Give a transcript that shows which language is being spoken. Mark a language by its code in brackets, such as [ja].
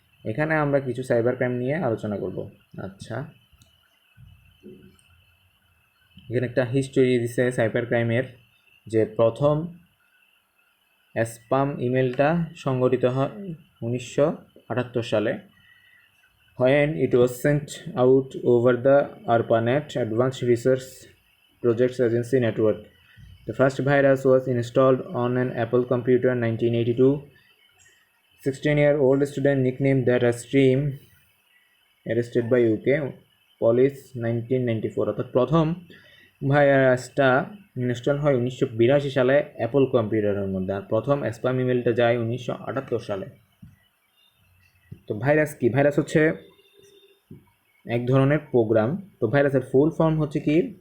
[bn] এখানে আমরা কিছু সাইবার ক্রাইম নিয়ে আলোচনা করব। আচ্ছা, এখানে একটা হিস্টোরি দিছে সাইবার ক্রাইমের, যে প্রথম স্প্যাম ইমেলটা সংগঠিত হয় 1978 সালে। [en] When it was sent out over the ARPANET Advanced Research Projects Agency network. The first virus was installed on an Apple computer in 1982. 16-year-old student nicknamed that as Stream, arrested by UK police 1994. [bn] অর্থাৎ প্রথম ভাইরাসটা install হয় 1982 সালে Apple কম্পিউটারের মধ্যে, আর প্রথম spam ইমেলটা যায় 1978 সালে। তো ভাইরাস কি? ভাইরাস হচ্ছে এক ধরনের প্রোগ্রাম। তো ভাইরাসের ফুল ফর্ম হচ্ছে কি?